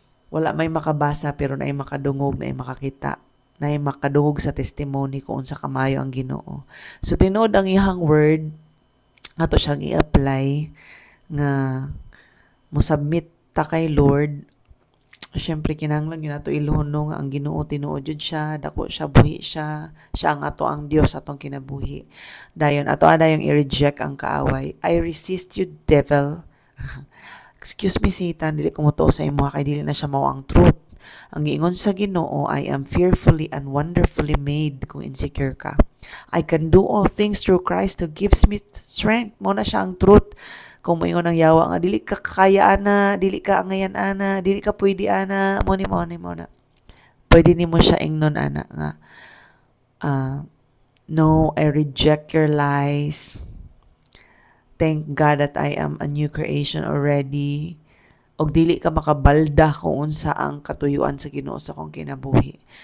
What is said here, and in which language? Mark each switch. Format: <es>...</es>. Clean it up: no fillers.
<ceb>wala may makabasa pero naay makadungog naay makakita naay makadungog sa testimony kung unsa kamayo ang Ginoo so tinuod ang iyang word ato siyang i-apply nga mo submit ta kay Lord. Siyempre kinahanglan yun ato iluhon nga ang Ginoo tinuod jud siya, dako siya, buhi siya. Siya ang ato ang Dios atong kinabuhi. Dayon ato adayong i-reject ang kaaway.</ceb> <en>I resist you, devil.</en> <ceb>Excuse me, Satan, dili ko motuo sa imo kay dili na siya mao ang truth. Ang giingon sa Ginoo,</ceb> <en>I am fearfully and wonderfully made</en> <ceb>kung insecure ka.</ceb> <en>I can do all things through Christ who gives me strength.</en> <ceb>Mo na siya ang truth. Kung moingon ang yawa nga dili ka kaya ana, dili ka angayan ana, dili ka pwede ana, mo na. Pwede nimo siya ingnon ana nga no,</ceb> <en>I reject your lies. Thank God that I am a new creation already.</en> <ceb>Og dili ka makabalda kung unsa ang katuyuan sa Ginoo sa kong kinabuhi.</ceb>